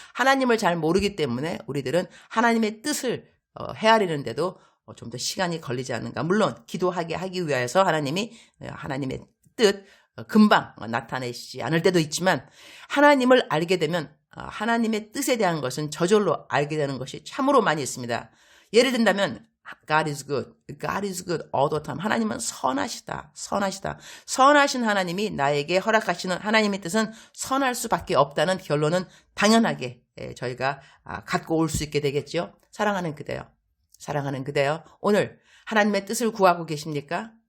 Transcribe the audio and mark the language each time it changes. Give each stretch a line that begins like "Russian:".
Korean: 하나님을 잘 모르기 때문에 우리들은 하나님의 뜻을 헤아리는데도 좀 더 시간이 걸리지 않는가. 물론 기도하게 하기 위하여서 하나님이 하나님의 뜻 금방 나타내시지 않을 때도 있지만 하나님을 알게 되면 하나님의 뜻에 대한 것은 저절로 알게 되는 것이 참으로 많이 있습니다. 예를 든다면
English: God is good. God is good all the time.
Korean: 하나님은 선하시다. 선하시다. 선하신 하나님이 나에게 허락하시는 하나님의 뜻은 선할 수밖에 없다는 결론은 당연하게 저희가 갖고 올 수 있게 되겠죠. 사랑하는 그대여, 사랑하는 그대여, 오늘 하나님의 뜻을 구하고 계십니까?